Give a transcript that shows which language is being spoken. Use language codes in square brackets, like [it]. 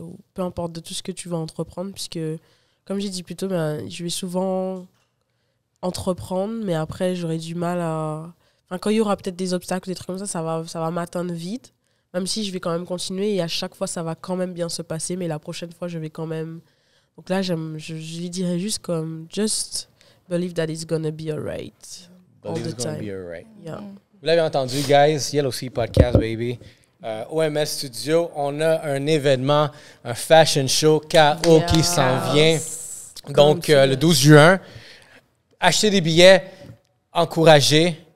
[fr] Ou peu importe de tout ce que tu vas entreprendre. Puisque, comme j'ai dit plus tôt, je vais souvent entreprendre, mais après, j'aurai du mal à... Enfin, quand il y aura peut-être des obstacles, des trucs comme ça va m'atteindre vite. Même si je vais quand même continuer et à chaque fois, ça va quand même bien se passer. Mais la prochaine fois, je vais quand même... Donc là, je lui dirais juste comme... [en] Just believe that it's gonna be alright. All the time. Be alright. Yeah. [fr] Vous l'avez entendu, guys. Yellow Sea Podcast, baby. OMS Studio, on a un événement, un fashion show KO qui s'en vient. Donc, le 12 juin. Achetez des billets, encouragez